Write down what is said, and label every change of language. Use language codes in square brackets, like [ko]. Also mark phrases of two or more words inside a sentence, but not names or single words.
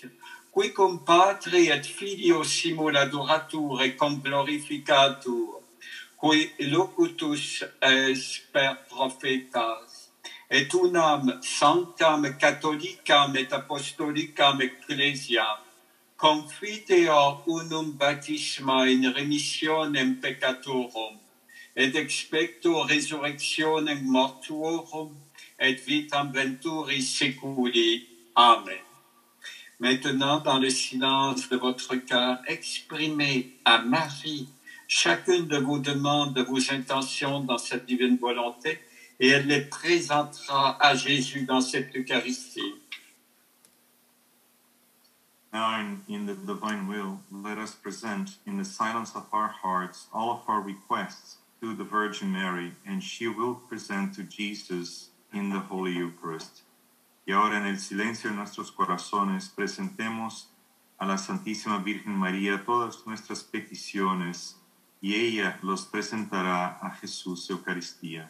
[la] qui cum Patre et Filio simul adoratur et cum glorificatur, qui locutus es per prophetas, et unam sanctam catholicam et apostolicam ecclesiam, confiteor unum baptisma in remissionem peccatorum, et expecto resurrectionem mortuorum, et vitam venturi seculi. Amen. [fr] Maintenant, dans le silence de votre cœur, exprimez à Marie chacune de vos demandes, de vos intentions dans cette divine volonté, et elle les présentera à Jésus dans cette Eucharistie. [en] Now, in the divine will, let us present in the silence of our hearts all of our requests to the Virgin Mary, and she will present to Jesus in the Holy Eucharist. [es] Y ahora, en el silencio de nuestros corazones, presentemos a la Santísima Virgen María todas nuestras peticiones, y ella los presentará a Jesús Eucaristía.